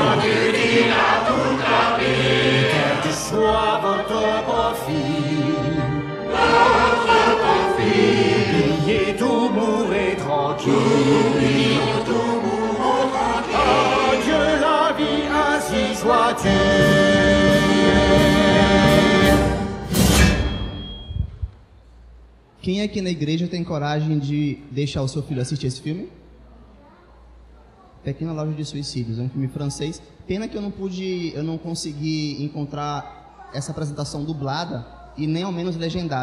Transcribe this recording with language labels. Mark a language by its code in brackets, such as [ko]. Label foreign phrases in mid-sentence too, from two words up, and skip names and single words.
[fr] Quel que soit votre profil. Oubliez tout, mourrez tranquille. Adieu la vie, ainsi soit-il. [pt] Quem aqui na igreja tem coragem de deixar o seu filho assistir esse filme? Pequena Loja de Suicídios, é um filme francês. Pena que eu não consegui encontrar essa apresentação dublada e nem ao menos legendada.